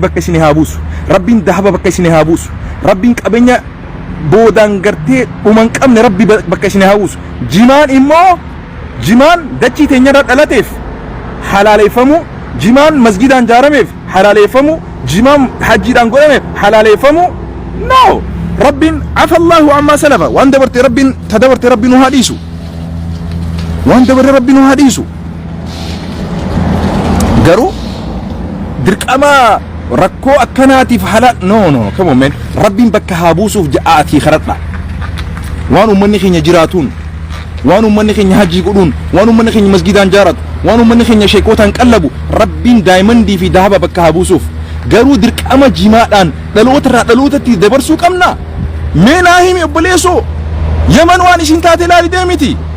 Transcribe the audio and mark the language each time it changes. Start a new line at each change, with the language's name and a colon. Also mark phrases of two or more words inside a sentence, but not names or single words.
Oromo: bakka isin haa buusu rabbiin dahaba bakka isin haa buusu rabbiin qabeenya boodaan gartee dhuman qabne rabbi bakka isin haa buusu jimaan immoo jimaan dachii teenyarra dhalateef halaaleeffamu jimaan masgidaan jaarameef halaaleeffamu jimaan hajjiidhaan godhameef halaaleeffamu no rabbiin afa Allahu amma salafa waan dabarte rabbiin tadabarte rabbiin nu hadiisu waan dabarte rabbiin nu hadiisu garuu dirqama rakkoo akkanaatiif halaal no
English: come on man
Oromo: rabbiin bakka haa buusuuf ja'aatii karadha waan ummanni keenya jiraatuun waan ummanni keenya hajjii godhuun waan ummanni keenya masgidaan jaaratu waan ummanni keenya sheekootaan qallabu rabbiin daayimandii fi dahaba bakka haa buusuuf garuu dirqama jimaadhaan dhalootarraa dhalootatti dabarsuu qabna mee naa himi obboleessoo yaman waan isin taate ilaali deemiti